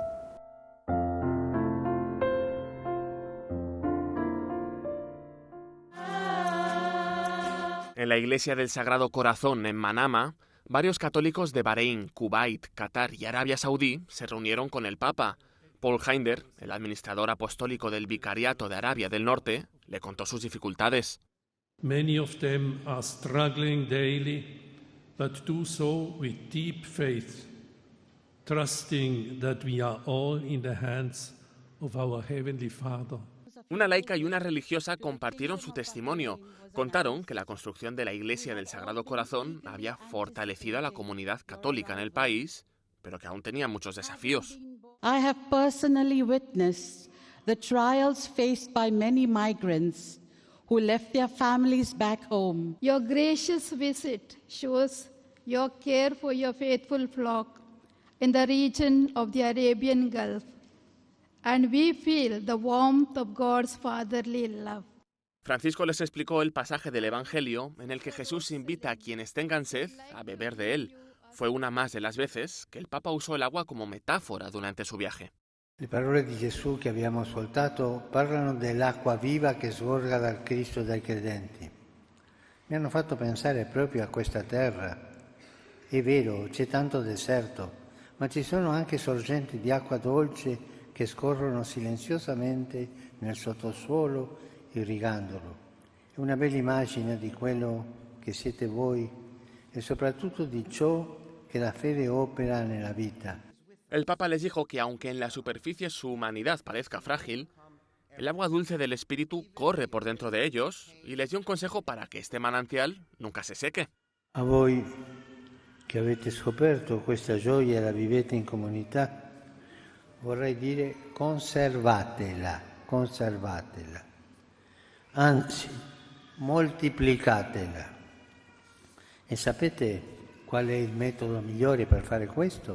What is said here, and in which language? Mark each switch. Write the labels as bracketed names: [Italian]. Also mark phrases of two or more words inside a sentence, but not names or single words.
[Spanish] En la Iglesia del Sagrado Corazón en Manama, varios católicos de Bahrein, Kuwait, Qatar y Arabia Saudí se reunieron con el Papa. Paul Heinder, el administrador apostólico del Vicariato de Arabia del Norte, le contó sus dificultades. [English] Many of them are struggling daily, but do so with deep faith, trusting that we are all in the hands of our Heavenly Father. [Spanish] Una laica y una religiosa compartieron su testimonio. Contaron que la construcción de la Iglesia del Sagrado Corazón había fortalecido a la comunidad católica en el país, pero que aún tenía muchos desafíos. [English] I have personally witnessed the trials faced by many migrants who left their families back home. Your gracious visit shows your care for your faithful flock in the region of the Arabian Gulf, and we feel the warmth of God's fatherly love. [Spanish] Francisco les explicó el pasaje del Evangelio en el que Jesús invita a quienes tengan sed a beber de él. Fue una más de las veces que el Papa usó el agua como metáfora durante su viaje. [Italian] Le parole di Gesù che abbiamo ascoltato parlano dell'acqua viva che sgorga dal Cristo dai credenti. mi hanno fatto pensare proprio a questa terra. È vero, c'è tanto deserto, ma ci sono anche sorgenti di acqua dolce che scorrono silenziosamente nel sottosuolo, irrigandolo. È una bella immagine di quello che siete voi e soprattutto di ciò [Spanish] que la fe opera en la vida. El Papa les dijo que aunque en la superficie su humanidad parezca frágil, el agua dulce del Espíritu corre por dentro de ellos y les dio un consejo para que este manantial nunca se seque. [Italian] A voi che avete scoperto questa gioia e la vivete in comunità, vorrei dire conservatela, anzi moltiplicatela. E sapete qual è il metodo migliore per fare questo?